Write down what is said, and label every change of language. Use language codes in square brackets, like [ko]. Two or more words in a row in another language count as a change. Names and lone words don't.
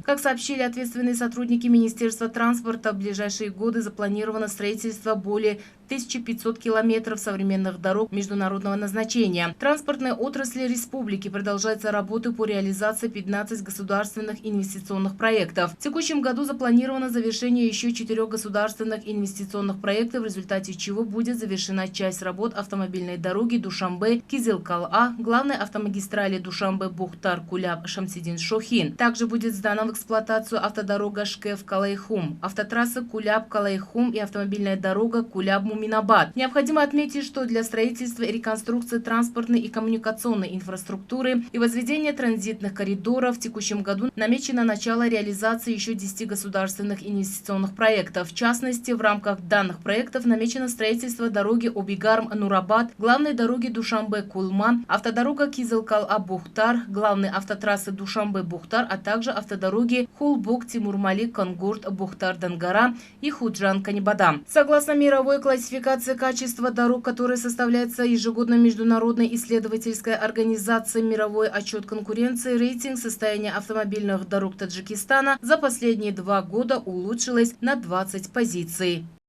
[ru] Как сообщили ответственные сотрудники Министерства транспорта, в ближайшие годы запланировано строительство более 1500 километров современных дорог международного назначения. В транспортной отрасли республики продолжаются работы по реализации 15 государственных инвестиционных проектов. В текущем году запланировано завершение еще 4 государственных инвестиционных проектов, в результате чего будет завершена часть работ автомобильной дороги Душанбе-Кизилкал-А, главной автомагистрали Душанбе-Бухтар-Куляб-Шамсидин-Шохин. Также будет сдана в эксплуатацию автодорога Шкеф-Калайхум, автотрасса Куляб-Калайхум и автомобильная дорога Куляб-Муминабад. Необходимо отметить, что для строительства и реконструкции транспортной и коммуникационной инфраструктуры и возведения транзитных коридоров в текущем году намечено начало реализации еще 10 государственных инвестиционных проектов. В частности, в рамках данных проектов намечено строительство дороги Обигарм-Нурабад, главной дороги Душанбе-Кулман, автодорога Кизилкал-А-Бухтар, главной автотрассы Душанбе-Бухтар, а также автодороги Хулбук-Тимурмали-Конгурт-Бухтар-Дангара и Худжан-Канибадам. Согласно мировой классификации качества дорог, которая составляется ежегодно международной исследовательской организацией «Мировой отчет конкуренции», рейтинг состояния автомобильных дорог Таджикистана за последние 2 года улучшилось на 20 позиций.